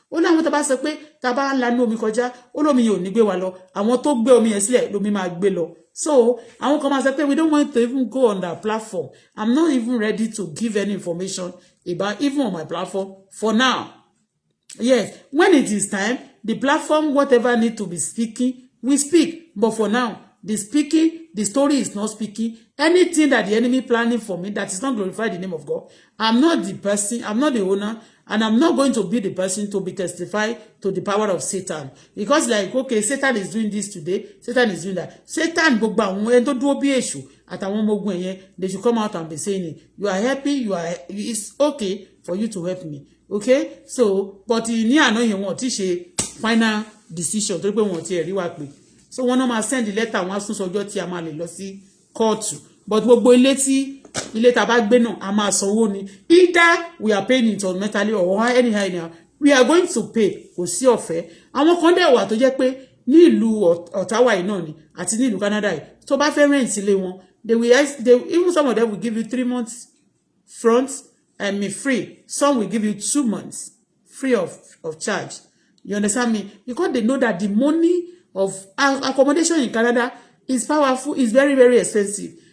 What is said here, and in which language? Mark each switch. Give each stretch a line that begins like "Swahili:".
Yoruba: Ó láwọn tá bá sọ pé tá bá ń lanú omi kọjá, ó lómi yẹn ò ní gbé wa lọ, àwọn tó gbé omi yẹn sílẹ̀ lómi máa gbé lọ.
English: So
Yoruba: àwọn kan máa sọ pé
English: we don't want to even go on that platform. I'm not even ready to give any information about even on my platform for now. Yes, when it is time, the platform, whatever need to be speaking, we speak. But for now, the speaking, the story is not speaking. Anything that the enemy planning for me that is not glorify the name of God, I'm not the person, I'm not the owner, and I'm not going to be the person to be testify to the power of Satan. Because like, okay, Satan is doing this today, Satan is doing that.
Yoruba: Satan, gbogbo àwọn ẹni tó dúró bí èṣù àtàwọn ọmọ ogun ẹ̀yẹn,
English: they should come out and be saying it. You are happy, it's okay for you to help me.
Yoruba: Okay? So, but ní àná yẹn wọ́n ti ṣe
English: final decision
Yoruba: tó pé wọ́n ti rí wa pé. So wọ́n náà máa
English: send the letter,
Yoruba: wọ́n á sún sọjọ́ tí a máa lè lọ sí kóòtù. But gbogbo ilé tá bá gbé náà a máa sanwó ni.
English: Either we are paying it mentally or anyhow, we are going to pay.
Yoruba: Kò sí ọ̀fẹ́. Àwọn kan dẹ̀ wà tó jẹ́ pé ní ìlú Ottawa yìí náà ni àti ní ìlú Canada yìí. Tó bá fẹ́
English: rent
Yoruba: ilé wọn,
English: they even some of them will give you 3 months front free. Some will give you 2 months free of charge. You understand me? Because they know that the money of accommodation in Canada is powerful, is very, very expensive.